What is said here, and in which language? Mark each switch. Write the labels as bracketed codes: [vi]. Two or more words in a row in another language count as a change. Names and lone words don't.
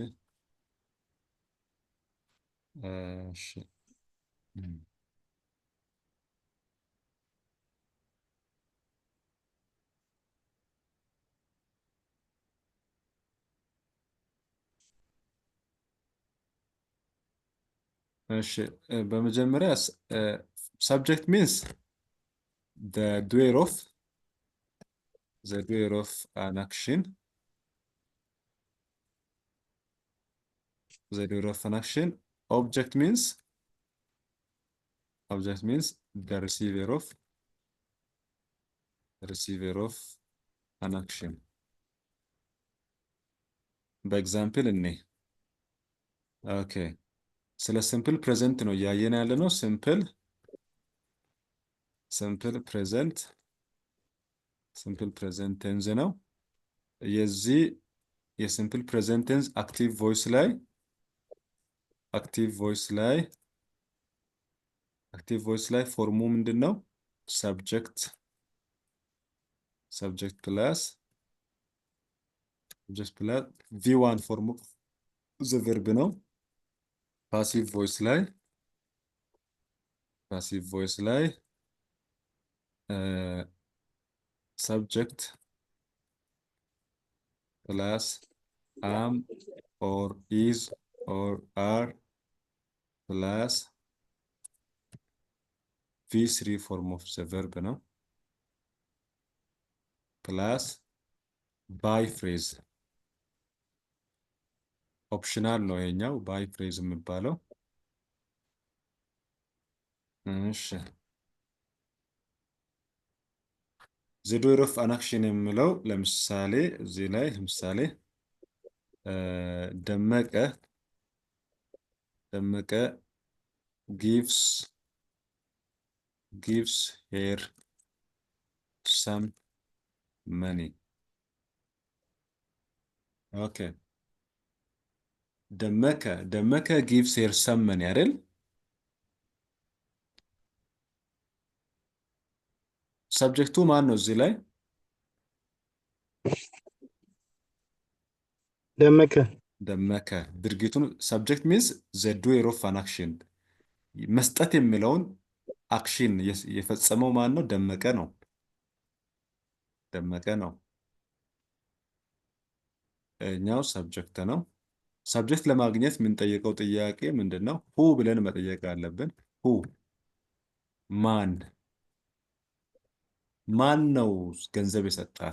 [am] እሺ እሺ በመጀመሪያ [en] subject means the doer of an action. The doer of an action. Object means the receiver of an action. By example okay. [am] ስለ [en] simple present [am] ነው እያየን ያለ ነው። [en] simple present tense [am] ነው። የዚህ የ [en] simple present tense active voice [am] ላይ ፎርሙ ምንድነው? [en] subject plus v1 ፎርሙ the verb ነው። passive voice ላይ subject plus am or is or are plus v3 form of the verb ነው plus by phrase [am] ኦፕሽናል ነው የኛው [en] by phrase [am] የሚባለው። እሺ [en] the doer of an action [am] የሚለው ለምሳሌ እዚህ ላይ ለምሳሌ ደመቀ [en] gives her some money. Okay. ደመከ gives her some money አይደል? [am] ሰብጀክቱ ማን ነው እዚህ ላይ? ደመከ ድርጊቱን [en] subject means the doer of an action [am] መስጠት የሚለውን አክሽን የፈጸመው ማን ነው? ደመቀ ነው። እኛው ሰብጀክት ነው። ሰብጀክት ለማግኘት የምንጠይቀው ጥያቄ ምንድነው? who ብለን መጠየቅ አለብን። [en] who ማን [am] ነው ገንዘብ የሰጣት?